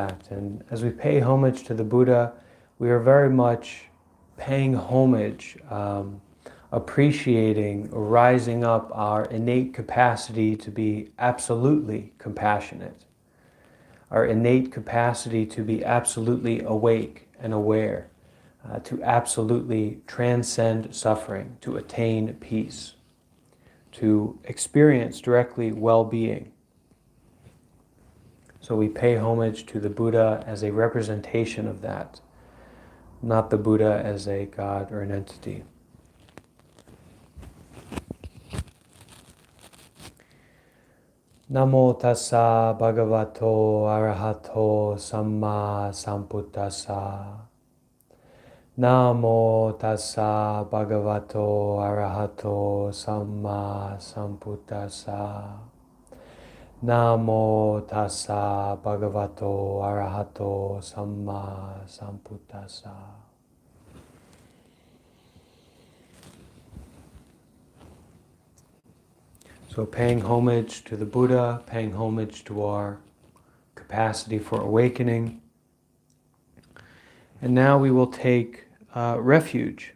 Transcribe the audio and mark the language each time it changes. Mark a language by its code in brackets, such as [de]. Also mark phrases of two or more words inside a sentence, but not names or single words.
[en] And as we pay homage to the Buddha, we are very much paying homage, appreciating, rising up our innate capacity to be absolutely compassionate, our innate capacity to be absolutely awake and aware, to absolutely transcend suffering, to attain peace, to experience directly well-being. So we pay homage to the Buddha as a representation of that, not the Buddha as a God or an entity. [pi] Namo tassa bhagavato arahato samma sambuddhassa. Namo tassa bhagavato arahato samma sambuddhassa. Namo tassa bhagavato arahato samma sambuddhassa. [en] So paying homage to the Buddha, paying homage to our capacity for awakening. And now we will take refuge.